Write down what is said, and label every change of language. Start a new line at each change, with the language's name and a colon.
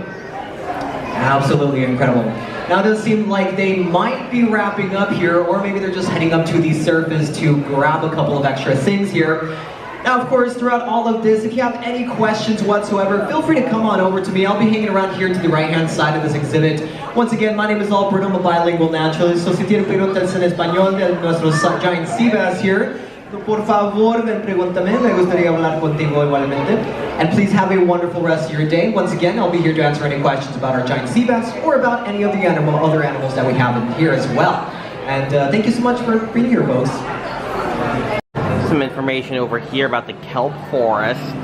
English: Absolutely incredible. Now it does seem like they might be wrapping up here, or maybe they're just heading up to the surface to grab a couple of extra things here. Now, of course, throughout all of this, if you have any questions whatsoever, feel free to come on over to me. I'll be hanging around here to the right-hand side of this exhibit. Once again, my name is Alberto. I'm a bilingual naturalist.
Spanish: So si tienen preguntas en español de nuestros
English: giant sea bass here,
Spanish: por favor, ven, pregúntame. Me gustaría hablar contigo igualmente.
English: And please have a wonderful rest of your day. Once again, I'll be here to answer any questions about our giant sea bass or about any of the other animals that we have in here as well. And thank you so much for being here, folks. Some information over here about the kelp forest.